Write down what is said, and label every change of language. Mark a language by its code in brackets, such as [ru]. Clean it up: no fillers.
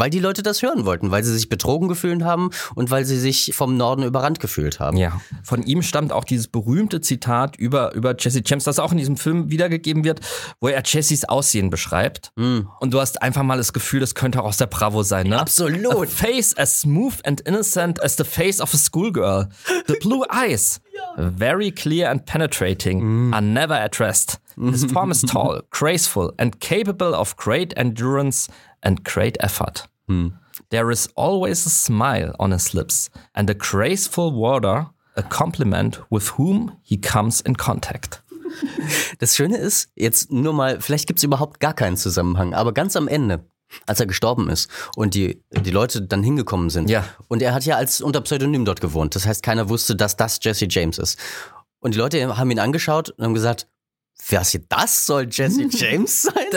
[de] Weil die Leute das hören wollten, weil sie sich betrogen gefühlt haben und weil sie sich vom Norden überrannt gefühlt haben. Ja, von ihm stammt auch dieses berühmte Zitat über Jesse James, das auch in diesem Film wiedergegeben wird, wo er Jessys Aussehen beschreibt. Mhm. Und du hast einfach mal das Gefühl, das könnte auch aus der Bravo sein. Ne? Absolut. [en] A face as smooth and innocent as the face of a schoolgirl. The blue eyes. Very clear and penetrating, are never at rest. His form is tall, graceful and capable of great endurance and great effort. There is always a smile on his lips and a graceful warder, a compliment with whom he comes in contact. [de] Das Schöne ist, jetzt nur mal, vielleicht gibt es überhaupt gar keinen Zusammenhang, aber ganz am Ende, als er gestorben ist und die Leute dann hingekommen sind. Ja. Und er hat ja als unter Pseudonym dort gewohnt. Das heißt, keiner wusste, dass das Jesse James ist. Und die Leute haben ihn angeschaut und haben gesagt, was hier, das soll Jesse James sein?